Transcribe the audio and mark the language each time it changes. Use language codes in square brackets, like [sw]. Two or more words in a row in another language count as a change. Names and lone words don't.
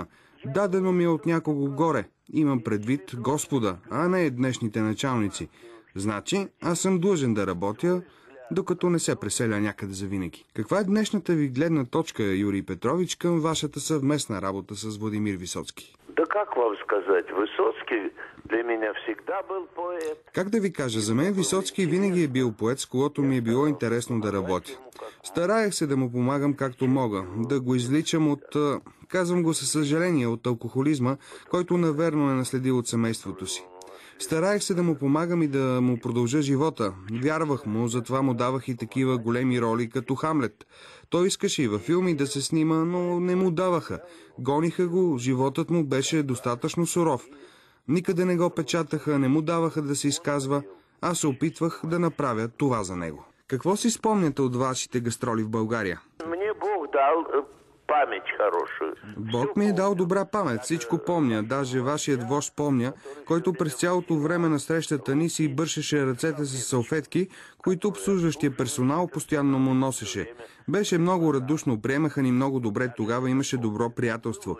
[bg] Дадено ми е от някого горе. Имам предвид Господа, а не днешните началници. Значи, аз съм длъжен да работя, докато не се преселя някъде завинаги. Каква е днешната ви гледна точка, Юрий Петрович, към вашата съвместна работа с Владимир Висоцки? [ru] Да как вам сказать, Высоцкий для меня всегда был поэт. [bg] Как да ви кажа, за мен Висоцки винаги е бил поет, с когото ми е било интересно да работя. Стараех се да му помагам както мога, да го изличам от, казвам го със съжаление, от алкохолизма, който наверно е наследил от семейството си. Стараех се да му помагам и да му продължа живота. Вярвах му, затова му давах и такива големи роли като Хамлет. Той искаше и във филми да се снима, но не му даваха. Гониха го, животът му беше достатъчно суров. Никъде не го печатаха, не му даваха да се изказва. Аз се опитвах да направя това за него. Какво си спомняте от вашите гастроли в България? [ru] Мне Бог дал память хорошую. [bg] Бог ми е дал добра памет, всичко помня, даже вашият вожд помня, който през цялото време на срещата ни си бършеше ръцете с салфетки, които обслужващия персонал постоянно му носеше. Беше много радушно, приемаха ни много добре, тогава имаше добро приятелство.